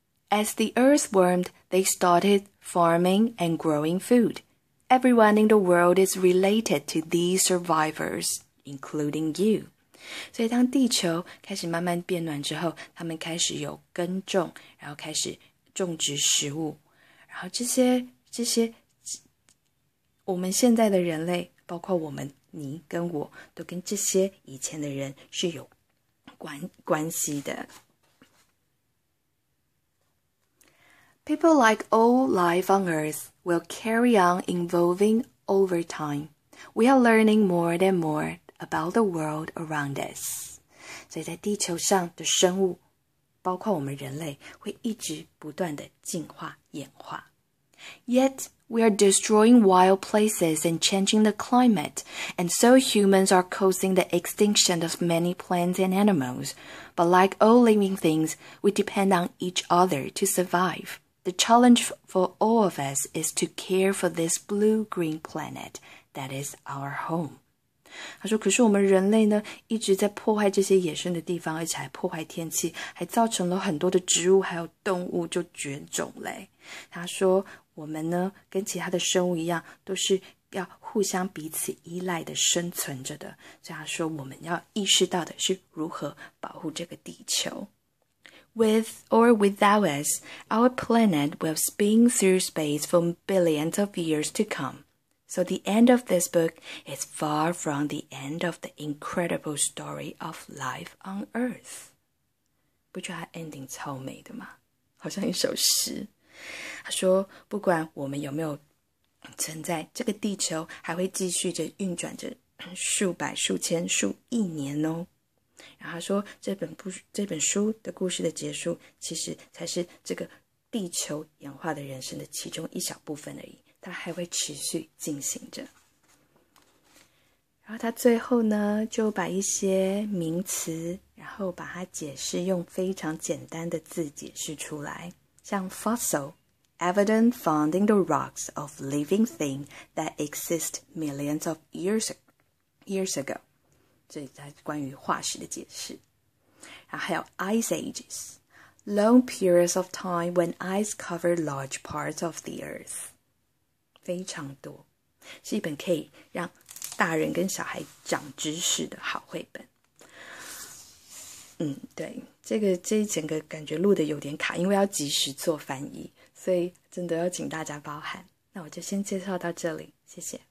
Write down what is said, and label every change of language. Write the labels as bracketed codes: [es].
[en] As the earth warmed, they started farming and growing food. Everyone in the world is related to these survivors, including you. [zh] 所以当地球开始慢慢变暖之后，他们开始有耕种，然后开始种植食物，然后这些我们现在的人类，包括我们你跟我，都跟这些以前的人是有关系的。 [en] People like all life on Earth will carry on evolving over time. We are learning more and more about the world around us. [zh] 所以在地球上的生物，包括我们人类，会一直不断的进化演化。 [en] Yet, we are destroying wild places and changing the climate, and so humans are causing the extinction of many plants and animals. But like all living things, we depend on each other to survive. The challenge for all of us is to care for this blue-green planet that is our home. [zh] 他说，可是我们人类呢，一直在破坏这些野生的地方，而且还破坏天气，还造成了很多的植物还有动物就绝种嘞。他说，我们呢，跟其他的生物一样，都是要互相彼此依赖的生存着的。所以他说，我们要意识到的是如何保护这个地球。 [en] With or without us, our planet will spin through space for billions of years to come.So the end of this book is far from the end of the incredible story of life on Earth. [zh] 不觉得它 ending 超美的吗？好像一首诗。他说，不管我们有没有存在，这个地球还会继续着运转着数百、数千、数亿年哦。然后他说，这本书的故事的结束，其实才是这个地球演化的人生的其中一小部分而已。它还会持续进行着。然后他最后呢，就把一些名词，然后把它解释，用非常简单的字解释出来。像 [en] fossil, evidence found in the rocks of living things that exist millions of years ago. [zh] 这里在关于化石的解释。然后还有 [en] ice ages, long periods of time when ice covered large parts of the earth. [zh] 非常多，是一本可以让大人跟小孩长知识的好绘本。对，这一整个感觉录的有点卡，因为要及时做翻译，所以真的要请大家包涵。那我就先介绍到这里，谢谢。